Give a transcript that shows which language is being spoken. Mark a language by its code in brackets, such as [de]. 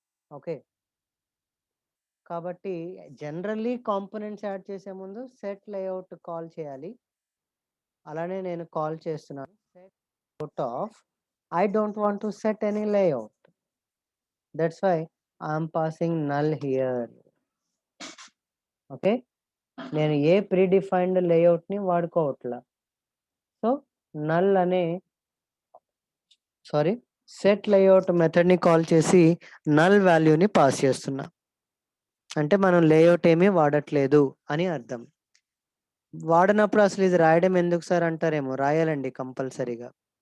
[te] Okay, కాబట్టి generally components add చేసే ముందు సెట్ లేఅవుట్ కాల్ చేయాలి. అలానే నేను కాల్ చేస్తున్నాను set layout of, [en] I don't want to set any layout. That's why I'm passing null here. [te] Okay, నేను ఏ predefined లేఅవుట్ని వాడుకోవట్లా. So null అనే set layout మెథడ్ని call చేసి నల్ వాల్యూని పాస్ చేస్తున్నా. అంటే మనం లేఅవుట్ ఏమీ వాడట్లేదు అని అర్థం. వాడినప్పుడు అసలు ఇది రాయడం ఎందుకు సార్ అంటారేమో, రాయాలండి కంపల్సరీగా.